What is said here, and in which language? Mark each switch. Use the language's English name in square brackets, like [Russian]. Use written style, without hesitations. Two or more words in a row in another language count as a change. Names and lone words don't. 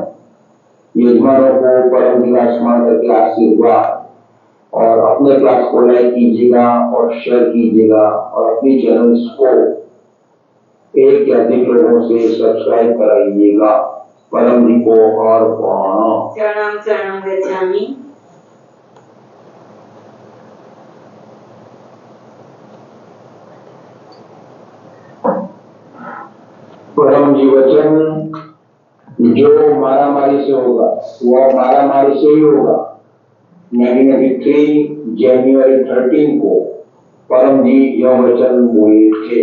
[Hindi] यजमानों को परम विलासमान करके आशीर्वाद और अपने क्लास को लाइक कीजिएगा और शेयर कीजिएगा और अपनी चैनल्स को एक या अधिक लोगों से सब्सक्राइब कराइएगा। परम जी को और [Sanskrit] शरणम शरणम गच्छामि। [Hindi] परम जी वचन, जो मारामारी से होगा वह मारामारी से ही होगा। 1993 जनवरी 13 को परम जी यह वचन बोले थे।